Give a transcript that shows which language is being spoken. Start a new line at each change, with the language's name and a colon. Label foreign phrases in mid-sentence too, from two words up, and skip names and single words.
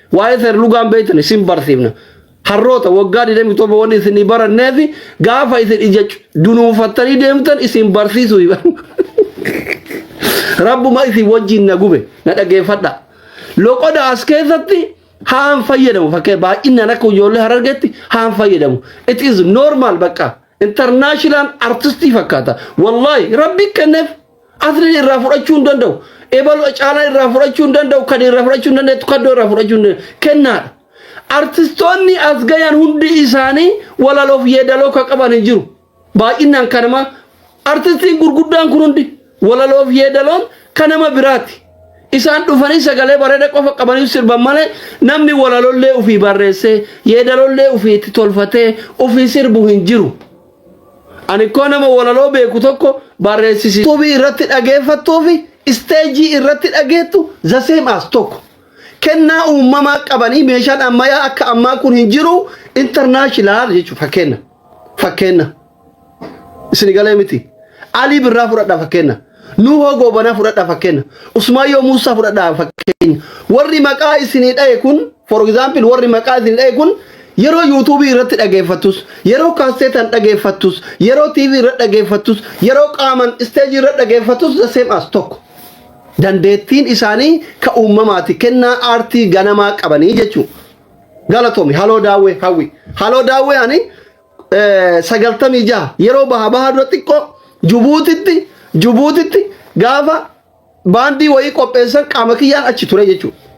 Oromo: Waa'ee seer lugaa hin beeytani isin barsiifna. Harroota waggaa digdamii torba wanni isin baranneefi gaafa isin ija dunuunfattanii deemtan isin barsiisuu hiba. Rabbuma isin wajjin na gube na dhageeffadha. Loqoda as keessatti haan fayyadamu fakkee baay'inaan akka ijoollee Harargeetti haan fayyadamu.
English: It is normal
Oromo: bakka international artistii fakkaata. Wallaahi Rabbi kenneef asli irraa fudhachuu hin danda'u. Ebalu caalaa irraa fudhachuu hin danda'u. Kan irraa fudhachuu hin danda'u. Kaddoo irraa fudhachuu hin danda'u. Kennaadha. Artistoonni as gayan hundi isaanii walaloof yeedaloo ka qaban hin jiru. Baay'inaan kanama artistiin gurguddaan kun hundi walaloof yeedaloon kanama biraati. Isaan dhufanii sagalee bareeda qofa qabanii sirban malee namni walalollee ufii barreessee, yeedalollee ufii itti tolfatee, ufii sirbu hin jiru. Ani koo nama walaloo beeku tokko barreessisi. Tuubii irratti dhageeffattuu fi isteejii irratti dhageettu
English: the same as
Oromo: tokko. Kennaa uumamaa qabanii meeshaan ammayyaa akka ammaa kun hin jiru international jechuudha. Fakkeenya. Fakkeenya. Isin galee miti. Alii Birraa fudhadhaa fakkeenya. Nuhoo Goobanaa fudhadhaa fakkeenya. Usmaayyoo Muusaa fudhadhaa fakkeenya. Warri maqaa isinii dhaye kun,
English: for example,
Oromo: warri maqaa isinii dhaye kun yeroo YouTube irratti dhageeffattus, yeroo kaaseetan dhageeffattus, yeroo T V irratti dhageeffattus, yeroo qaaman stage irratti dhageeffattus
English: the same as
Oromo: tokko. Dandeettiin isaanii ka uumamaati. Kennaa aartii ganamaa qabanii jechuudha. Galatoomi. Haloo Daawwee, hawwi. Haloo Daawwee ani, eh, sagaltamii jaha yeroo baha baha dura xiqqoo Jubuutitti, Jubuutitti gaafa baandii wayii qopheessan qaama kiyyaan achi ture jechuudha.